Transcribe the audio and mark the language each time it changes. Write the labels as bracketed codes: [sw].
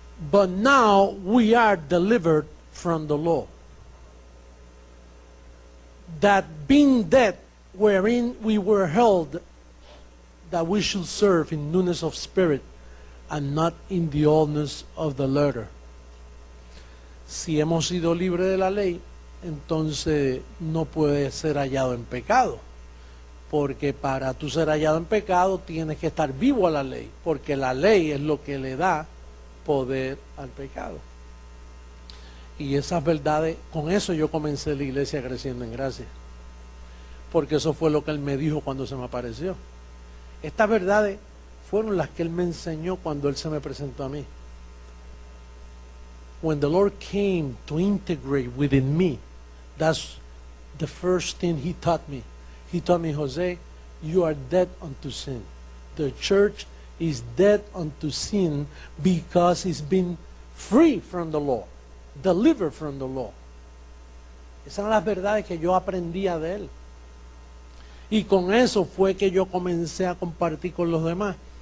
[en] But now we are delivered from the law, that being dead wherein we were held, that we should serve in newness of spirit and not in the oldness of the letter. [es] Si hemos sido libres de la ley, entonces no puede ser hallado en pecado, porque para tú ser hallado en pecado tienes que estar vivo a la ley, porque la ley es lo que le da poder al pecado. Y esas verdades, con eso yo comencé la iglesia creciendo en gracia, porque eso fue lo que Él me dijo cuando se me apareció. Estas verdades fueron las que Él me enseñó cuando Él se me presentó a mí. [en] When the Lord came to integrate within me, that's the first thing he taught me, Jose, you are dead unto sin. The church is dead unto sin because it's been free from the law, delivered from the law. [es] Esas eran las verdades que yo aprendía de él. Y con eso fue que yo comencé a compartir con los demás.